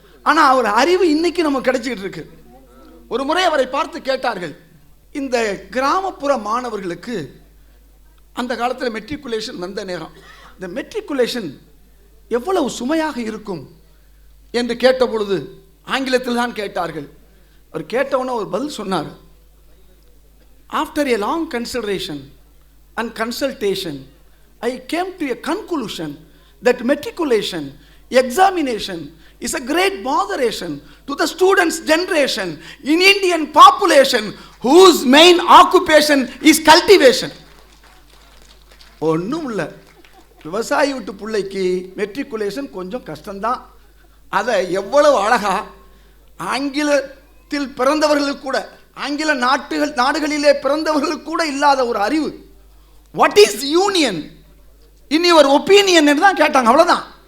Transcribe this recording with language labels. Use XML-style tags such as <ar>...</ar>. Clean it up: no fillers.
<ta>ஆனால் அவர் அறிவு இன்னைக்கு நமக்கு கிடைச்சிக்கிட்டு இருக்கு. ஒரு முறை அவரை பார்த்து கேட்டார்கள், இந்த கிராமப்புற மாணவர்களுக்கு அந்த காலத்தில் மெட்ரிகுலேஷன் வந்த நேரம், இந்த மெட்ரிகுலேஷன் எவ்வளவு சுமையாக இருக்கும் என்று கேட்டபொழுது ஆங்கிலத்தில் தான் கேட்டார்கள். அவர் கேட்டவுடனே ஒரு பதில் சொன்னார்.</ta> <en>After a long consideration and consultation, I came to a conclusion that matriculation examination is a great botheration to the students' generation in Indian population whose main occupation is cultivation.</en> <ta>ஒன்றும் இல்லை, விவசாயி வீட்டு பிள்ளைக்கு மெட்ரிகுலேஷன் கொஞ்சம் கஷ்டம்தான். அதை எவ்வளவு அழகா ஆங்கிலத்தில் பிறந்தவர்களுக்கு கூட, ஆங்கில நாடுகளிலே பிறந்தவர்களுக்கு கூட இல்லாத ஒரு அறிவு.</ta> <en>what is union in your opinion</en> <ta>என்று தான் கேட்டாங்க. அவ்வளோதான்.</ta>